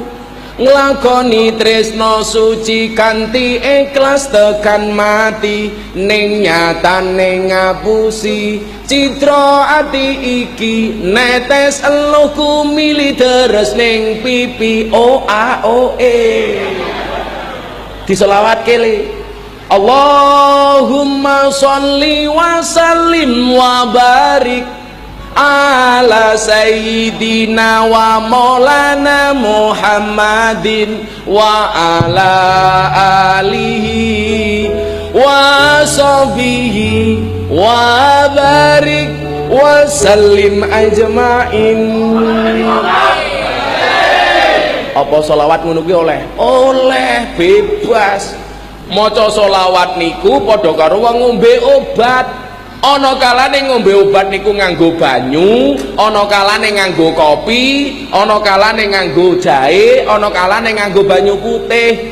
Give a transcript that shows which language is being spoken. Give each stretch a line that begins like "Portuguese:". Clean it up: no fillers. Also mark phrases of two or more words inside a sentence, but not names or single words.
Javanese: nglakoni tresno suci kanthi ikhlas tekan mati, ning nyatane ngapusi citra ati iki, netes eluhku mili deres ning pipi diselawat kele.
Arabic: اللهم صل وسلم وبارك على سيدنا ومولانا محمد وعلى آله وصحبه وبارك وسلم أجمعين.
Javanese: Apa selawat ngono kuwi oleh? Oleh, bebas. Maca selawat niku padha karo wong ngombe obat. Ana kalane ngombe obat niku nganggo banyu, ana kalane nganggo kopi, ana kalane nganggo jahe, ana kalane nganggo banyu putih.